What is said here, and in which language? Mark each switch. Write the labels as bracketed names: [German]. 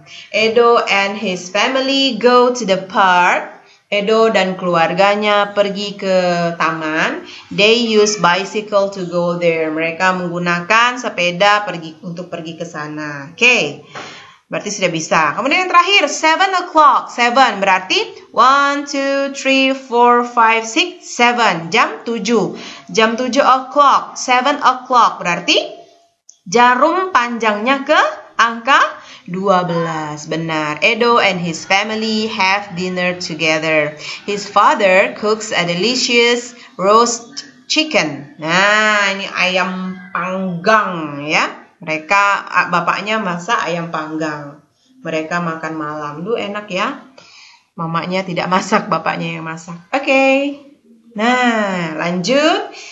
[English] Edo and his family go to the park. [Indonesian] Edo dan keluarganya pergi ke taman. [English] They use bicycle to go there. [Indonesian] Mereka menggunakan sepeda untuk pergi ke sana. Oke. Berarti sudah bisa. Kemudian yang terakhir, 7 o'clock. 7 berarti 1, 2, 3, 4, 5, 6, 7. Jam 7. Jam 7 o'clock. 7 o'clock berarti jarum panjangnya ke angka 12. Benar. [English] Edo and his family have dinner together. His father cooks a delicious roast chicken. [Indonesian] Nah, ini ayam panggang ya. Bapaknya masak ayam panggang. Mereka makan malam. Duh, enak ya. Mamanya tidak masak, bapaknya yang masak. Oke. Nah, lanjut.